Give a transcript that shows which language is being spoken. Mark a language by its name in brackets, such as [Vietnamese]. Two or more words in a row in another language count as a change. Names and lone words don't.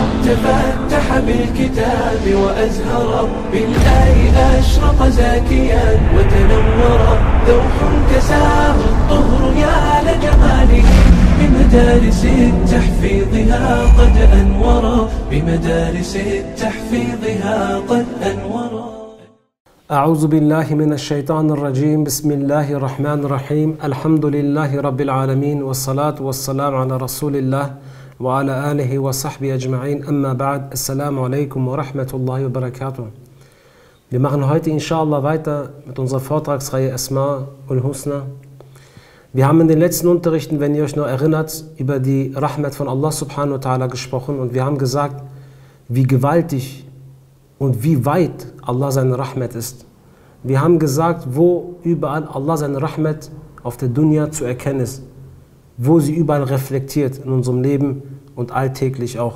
[Arabic] تفتح بالكتاب وأزهر بالآي أشرق زاكيا وتنور ذوح كساه الطهر يا لجماله بمدارس تحفيظها قد أنور بمدارس تحفيظها قد أنور. أعوذ بالله من الشيطان الرجيم. بسم الله الرحمن الرحيم. الحمد لله رب العالمين والصلاة والسلام على رسول الله وعلى آله وصحبه أجمعين. أما بعد. السلام عليكم ورحمة الله وبركاته. [German] Wir machen heute inshallah weiter mit unserer Vortragsreihe [Arabic] الأسماء الحسنى. [German] Wir haben in den letzten Unterrichten, wenn ihr euch noch erinnert, über die Rahmat von Allah [Arabic] سبحانه وتعالى [German] gesprochen und wir haben gesagt, wie gewaltig und wie weit Allah seine Rahmat ist. Wir haben gesagt, wo überall Allah seine Rahmat auf der Dunya zu erkennen ist, wo sie überall reflektiert in unserem Leben und alltäglich auch.